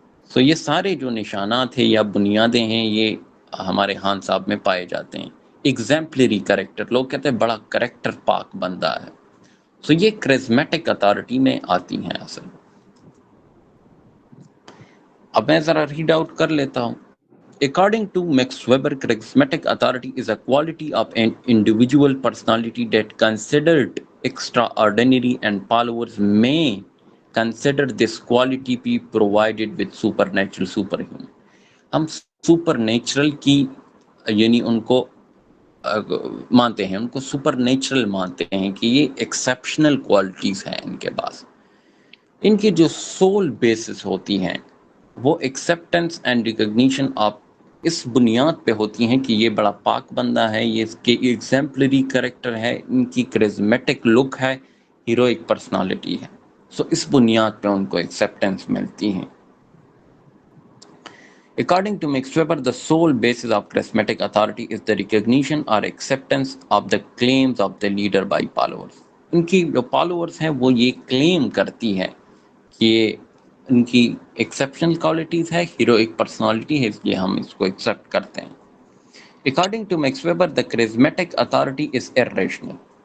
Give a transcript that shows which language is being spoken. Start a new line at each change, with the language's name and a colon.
Urdu: سو یہ سارے جو نشانات ہیں یا بنیادیں ہیں یہ ہمارے خان صاحب میں پائے جاتے ہیں. ایگزیمپلری کریکٹر، لوگ کہتے ہیں بڑا کریکٹر پاک بندہ ہے. سو یہ کرزمیٹک اتھارٹی میں آتی ہیں اصل. اب میں ذرا ریڈ آؤٹ کر لیتا ہوں.
English: According to Max Weber, charismatic authority is a quality of an individual personality that considered extraordinary, and followers may consider this quality be provided with supernatural, superhuman.
Urdu: ہم سپر نیچرل کی یعنی ان کو مانتے ہیں، ان کو سپر نیچرل مانتے ہیں کہ یہ ایکسیپشنل کوالٹیز ہیں ان کے پاس. ان کی جو سول بیسس ہوتی ہیں وہ
English: acceptance and recognition of
Urdu: اس بنیاد پہ ہوتی ہیں کہ یہ بڑا پاک بندہ ہے، یہ اس کے ایگزیمپلری کریکٹر ہے، ان کی کرزمیٹک لک ہے، ہیروئک پرسنالٹی ہے. سو اس بنیاد پہ ان کو ایکسیپٹنس ملتی ہیں.
English: According to Max Weber, the sole basis of charismatic authority is the recognition or acceptance of the claims of the leader by followers.
Urdu: ان کی جو فالوورز ہیں وہ یہ کلیم کرتی ہے کہ ان کی ایکسیپشنل کوالٹیز ہے، ہیروئک پرسنالٹی ہے، اس لیے ہم اس کو ایکسیپٹ کرتے ہیں.
English: According to Max Weber, the charismatic authority is irrational.